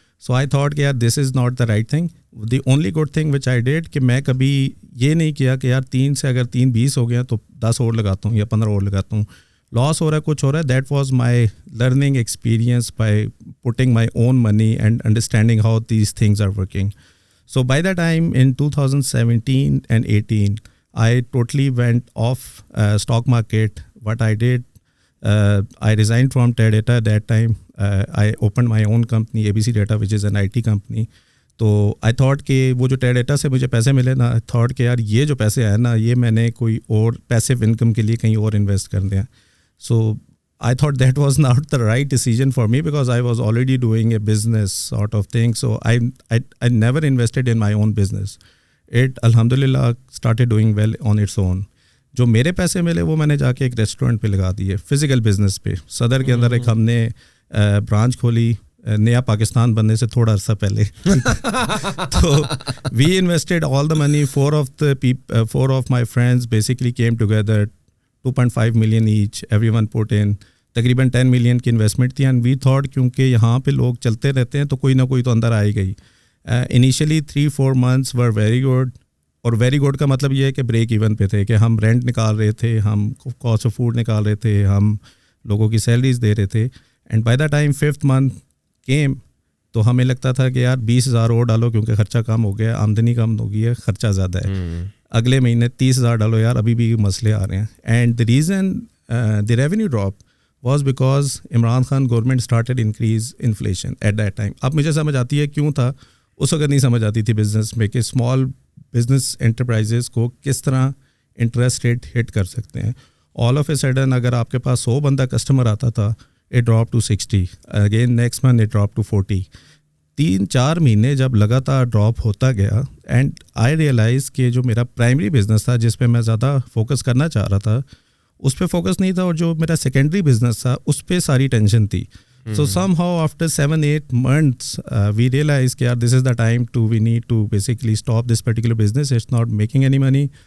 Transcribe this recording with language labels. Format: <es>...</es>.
<en>so I thought</en> <ur>کہ یار</ur> <en>This is not the right thing. The only good thing which I did</en> <ur>کہ میں کبھی یہ نہیں کیا کہ یار 3 سے اگر 3 20 ہو گیا تو 10 اور لگاتا ہوں یا 15 اور لگاتا ہوں. لاس ہو رہا ہے, کچھ ہو رہا ہے,</ur> <en>That was my learning experience by putting my own money and understanding how these things are working. So by the time in 2017 and 18, I totally went off stock market. What I did, I resigned from Teradata at that time. I opened my own company, ABC Data, which is an IT company.</en> <ur>تو</ur> <en>I thought</en> <ur>کہ وہ جو Teradata سے مجھے پیسے ملے نا, I thought کہ یار یہ جو پیسے آئے نا, یہ میں نے کوئی اور پیسیو انکم کے لیے کہیں اور انویسٹ کر دیا.</ur> <en>So I thought that was not the right decision for me because I was already doing a business sort of thing. So I never invested in my own business. It alhamdulillah started doing well on its own.</en> <ur>جو میرے پیسے ملے وہ میں نے جا کے ایک ریسٹورینٹ پہ لگا دیے, فزیکل بزنس پہ. صدر کے اندر ایک ہم نے برانچ کھولی نیا پاکستان بننے سے تھوڑا عرصہ پہلے.</ur> <en>تو we invested all the money. four of my friends basically came together, 2.5 million each, everyone put in.</en> <ur>تقریباً 10 million کی انویسٹمنٹ تھی.</ur> <en>and we thought</en> <ur>کیونکہ یہاں پہ لوگ چلتے رہتے ہیں تو کوئی نہ کوئی تو اندر آئے گئی.</ur> <en>Initially 3-4 months were very good.</en> <ur>اور ویری گڈ کا مطلب یہ ہے کہ بریک ایون پہ تھے, کہ ہم رینٹ نکال رہے تھے, ہم کاسٹ آف فوڈ نکال رہے تھے, ہم لوگوں کی سیلریز دے رہے تھے.</ur> <en>and by the time 5th month came</en> <ur>تو ہمیں لگتا تھا کہ یار 20,000 اور ڈالو کیونکہ خرچہ کم ہو گیا, آمدنی کم ہو گئی ہے, خرچہ زیادہ ہے. اگلے مہینے 30,000 ڈالو, یار ابھی بھی مسئلے آ رہے ہیں.</ur> <en>And the reason the revenue drop was because Imran Khan government started increase inflation at that time.</en> <ur>اب مجھے سمجھ آتی ہے کیوں تھا, اس وقت نہیں سمجھ آتی تھی بزنس میں کہ اسمال بزنس انٹرپرائزز کو کس طرح انٹرسٹ ریٹ ہٹ کر سکتے ہیں.</ur> <en>all of a sudden</en> <ur>اگر آپ کے پاس 100 بندہ کسٹمر آتا تھا,</ur> <en>It drop to 60, again next month it drop to 40.</en> <ur>3-4 مہینے جب لگاتار ڈراپ ہوتا گیا,</ur> <en>and I realize</en> <ur>کہ جو میرا پرائمری بزنس تھا جس پہ میں زیادہ فوکس کرنا چاہ رہا تھا اس پہ فوکس نہیں تھا, اور جو میرا سیکنڈری بزنس تھا اس پہ ساری ٹینشن تھی.</ur> <en>So somehow after 7-8 months we realized that this is the time we need to basically stop this particular business. It's not making any money.</en>